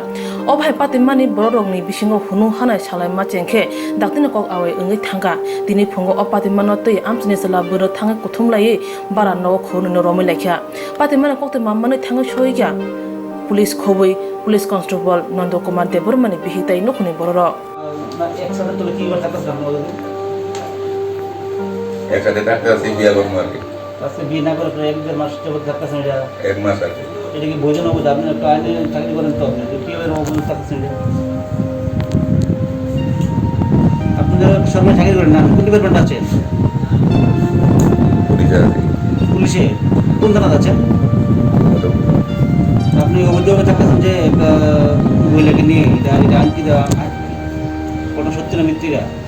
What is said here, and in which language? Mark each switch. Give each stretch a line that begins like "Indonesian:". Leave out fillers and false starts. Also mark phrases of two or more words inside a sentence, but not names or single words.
Kok Borok: Obhai patimani bororongni bisingo hunu hanai salai machengkhe daktina kok awai ongai thangka dini phungo opatimano tui amchini sala buro thangai kuthumlai bara no khonu no romai laikha patimani kokte mammani thangai soikya police khobui
English: police constable
Kok Borok: Nondokumar Deburmani bihitai nukhuni bororo
Bangla: একসাথে তুলে কি বার থাকতে জানো একসাথে থাকতে আছে বিয়া করব আর কি আজকে বিয়ে না করে এক দেড় মাস যাবত থাকতেছেন এটা এক মাস আছে এটা কি ভোজন হবে আপনি একটু আইনে চাকরি করেন তো আপনি কি এর অবস্থা থাকতেছেন আপনাদের সরকারি চাকরি করেন না কোন ডিপার্টমেন্ট আছে পুলিশে কোন থানা আছে আপনি অভিযোগ থাকতেছেন যে মহিলাকে নিয়ে এটা আনকি দেওয়া কোনো সত্যি না মিথ্যা